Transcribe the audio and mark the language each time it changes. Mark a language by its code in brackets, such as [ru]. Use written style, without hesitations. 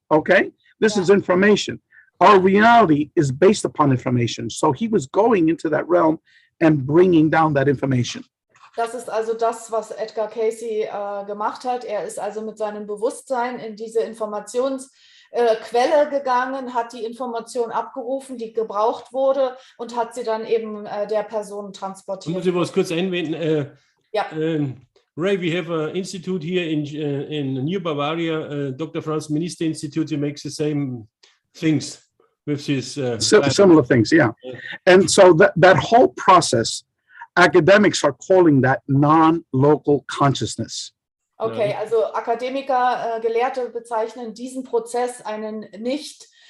[en] Okay, this is information. Our reality is based upon information. So he was going into that realm and bringing down that information. [de] Das ist also das, was Edgar Cayce gemacht hat. Er ist also mit seinem Bewusstsein in diese Informationsquelle gegangen, hat die Information abgerufen, die gebraucht wurde und hat sie dann eben der Person transportiert. Muss ich was kurz einwenden? Ja. [en] Ray, we have an institute here in New Bavaria, Dr. Franz Minister Institute, who makes the same things with his similar things, yeah. And so that whole process, academics are calling that non-local consciousness. [de] Okay, also Akademiker, Gelehrte bezeichnen diesen Prozess einen nicht